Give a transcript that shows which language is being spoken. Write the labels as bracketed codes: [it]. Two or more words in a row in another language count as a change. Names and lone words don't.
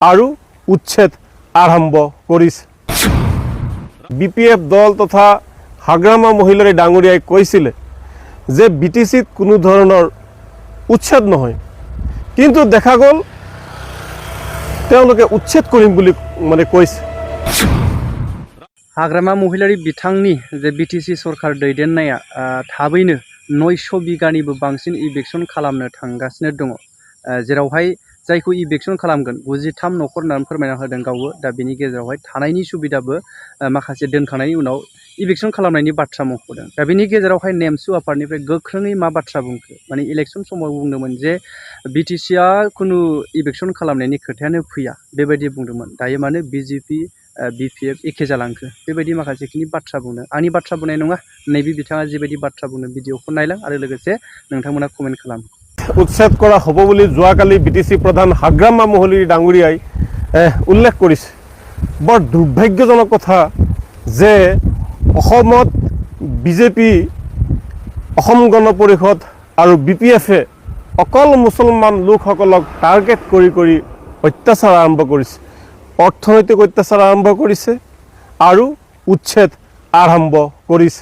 [as] আৰু উচ্ছেদ আৰম্ভ কৰিছে। BPF দল তথা হাগ্ৰামা মহিলাৰী ডাঙৰীয়াই কৈছিলে যে BTCত কোনো ধৰণৰ উচ্ছেদ নহয়, কিন্তু দেখা গ'ল তেওঁলোকে উচ্ছেদ কৰিম বুলি কৈছে। [brx] हाग्रामा महिलारी बिथांनि जे BTC सरकार दैदेननाया थाबैनो 900 बिगानिबो बांसिन इभेक्सन खालामनो थांगासिनो दङ, जेरावहाय जायखौ इभेक्सन खालामगोन 93 न'खर होननानै फोरमायना होदों गावबो। दा बेनि गेजेरावहाय थानायनि सुबिदाबो माखासे दोनखांनायनि उनाव इभेक्सन खालामनायनि बाथ्रा मख'दों। दा बेनि गेजेरावहाय नेमसु आफादनिफ्राय गोख्रोङै मा बाथ्रा बुंखो, माने इलेक्सन समाव बुंदोंमोन जे BTCआ खुनु इभेक्सन खालामनायनि खोथायानो फैया बेबायदि बुंदोंमोन। दायो मानो BJP BPF एखे जालांखो बेबायदि माखासेखिनि बाथ्रा बुंदों। आंनि बाथ्रा बुंनाय नङा, नैबे बिथाङा जिबायदि बाथ्रा बुंदों भिडिअखौ नायलां आरो लोगोसे नोंथांमोना कमेन्ट खालाम। [as] उচ্ছেদ কৰা হ'ব বুলি যোৱাকালি BTC প্ৰধান হাগ্ৰামা মহিলাৰী ডাঙৰীয়াই উল্লেখ কৰিছে। বৰ দুৰ্ভাগ্যজনক কথা যে অসমত BJP, অসম গণ পৰিষদ আৰু BPFে অকল মুছলমান লোকসকলক টাৰ্গেট কৰি কৰি অত্যাচাৰ আৰম্ভ কৰিছে, অৰ্থনৈতিক অত্যাচাৰ আৰম্ভ কৰিছে আৰু উচ্ছেদ আৰম্ভ কৰিছে।